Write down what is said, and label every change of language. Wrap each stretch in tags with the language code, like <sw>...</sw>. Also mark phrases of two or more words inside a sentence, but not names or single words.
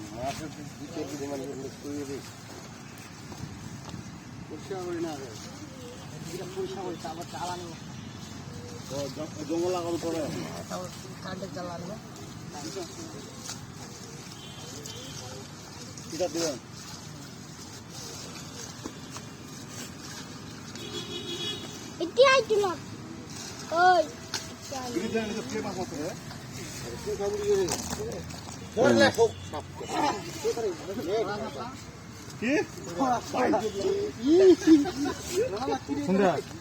<bn>জঙ্গল লাগানো পরে এটা দিবেন</bn> <id>Itu aja lah. Oi. ini jangan itu dia mas motor ya itu kamu di sini boleh kok sudah</id>